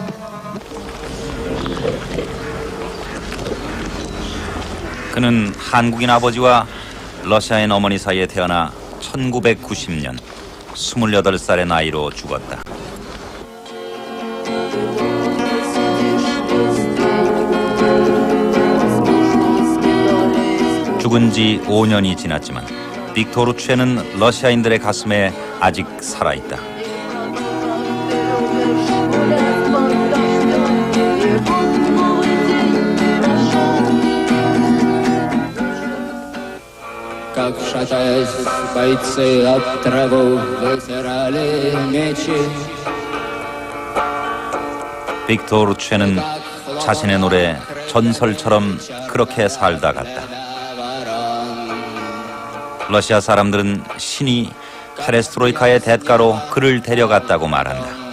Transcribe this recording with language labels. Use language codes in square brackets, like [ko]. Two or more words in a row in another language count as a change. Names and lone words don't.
[ko] 그는 한국인 아버지와 러시아인 어머니 사이에 태어나 1990년 28살의 나이로 죽었다. 죽은 지 5년이 지났지만 빅토르 최는 러시아인들의 가슴에 아직 살아있다. [ru] Как шатаясь, бойцы об траву вытирали мечи. [ko] 빅토르 최는 자신의 노래 전설처럼 그렇게 살다 갔다. 러시아 사람들은 신이 페레스트로이카의 대가로 그를 데려갔다고 말한다.